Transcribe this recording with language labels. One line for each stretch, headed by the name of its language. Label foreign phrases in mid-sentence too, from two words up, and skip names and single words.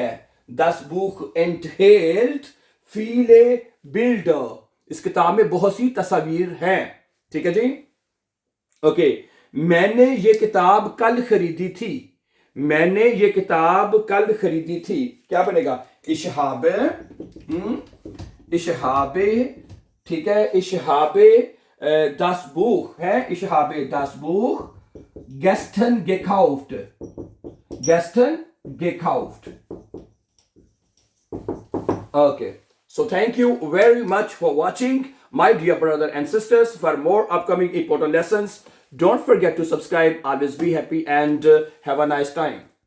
German: Das Buch enthält viele Bilder.
Urdu: اس کتاب میں بہت سی تصویر ہیں. ٹھیک ہے جی. اوکے، میں نے یہ کتاب کل خریدی تھی. میں نے یہ کتاب کل خریدی تھی. کیا بنے گا?
German: Ich habe,
Urdu: ٹھیک ہے,
German: ich habe das Buch, ich habe das Buch gestern gekauft.
English: Okay, so thank you very much for watching, my dear brother and sisters. For more upcoming important lessons, don't forget to subscribe. Always be happy and have a nice time.